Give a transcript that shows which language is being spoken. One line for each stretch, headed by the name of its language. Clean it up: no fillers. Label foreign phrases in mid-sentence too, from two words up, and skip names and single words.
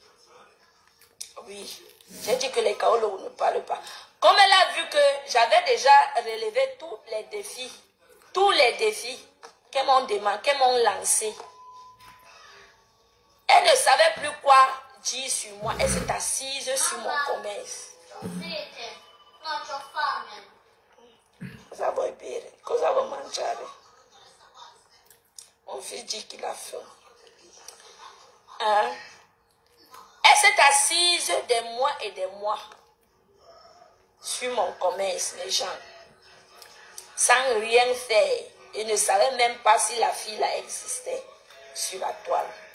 French: Oui, j'ai dit que les Kaolo ne parlent pas. Comme elle a vu que j'avais déjà relevé tous les défis qu'elles m'ont demandé, qu'elles m'ont lancé. Elle ne savait plus quoi dire sur moi. Elle s'est assise sur mon commerce.
Italian: Cosa vuoi bere? Cosa vuoi mangiare?
French: Mon fils dit qu'il a faim. Hein? Elle s'est assise des mois et des mois sur mon commerce, les gens, sans rien faire. Et ne savait même pas si la fille là existait sur la toile.